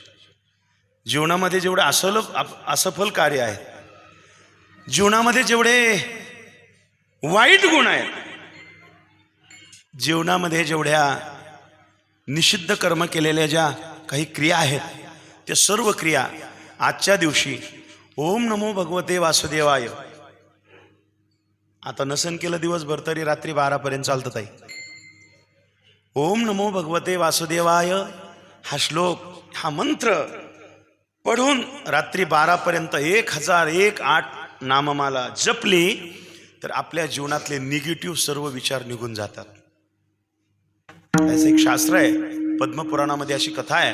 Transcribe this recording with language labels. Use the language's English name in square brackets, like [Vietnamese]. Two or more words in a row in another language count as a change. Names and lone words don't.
[Marathi] जीवनामध्ये जेवढे असफल कार्य आहेत, जीवनामध्ये जेवढे वाईट गुण आहेत, जीवनामध्ये जेवढ्या निषिद्ध कर्म केलेल्या ज्या काही क्रिया आहेत त्या सर्व क्रिया आजच्या दिवशी [Sanskrit] ओम नमो भगवते वासुदेवाय, [Marathi] आता नसन केलं दिवसभर तरी रात्री 12पर्यंत चालतं ताई. [Sanskrit] ओम नमो भगवते वासुदेवाय [Marathi] हा श्लोक, हा मंत्र पढून रात्री 12पर्यंत 1008 नाममाला जपली तर आपल्या जीवनातले निगेटिव्ह सर्व विचार निघून जातात. असं एक शास्त्र आहे, पद्मपुराणामध्ये अशी कथा आहे.